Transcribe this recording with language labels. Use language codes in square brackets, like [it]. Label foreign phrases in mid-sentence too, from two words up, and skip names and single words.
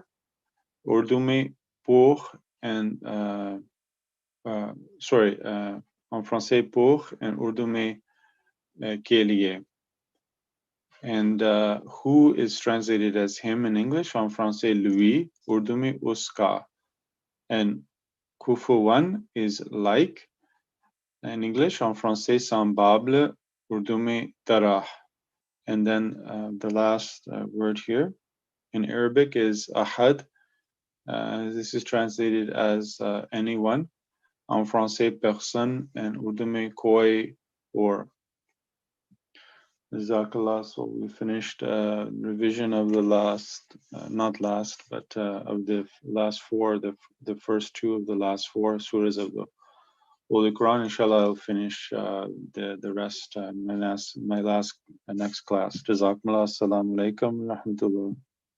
[ur] اردو میں [en] pour and [fr] en français pour [en] and [ur] اردو میں کے لیے. [en] And who is translated as him in English, [fr] en français lui, [ur] اردو میں اس کا. [en] And kufuwan is like in English, [fr] en français semblable, [ur] اردو میں طرح. [en] And then the last word here in Arabic is ahad. This is translated as anyone. [fr] En français personne, [en] and [ur] اردو میں کوئی [en] or. Jazakallah. So we finished revision of the last, not last, but of the last four, the first two of the last four surahs of the Holy Quran. Inshallah, I'll finish the rest my next class. [ar] جزاكم الله. السلام عليكم. رحمة الله.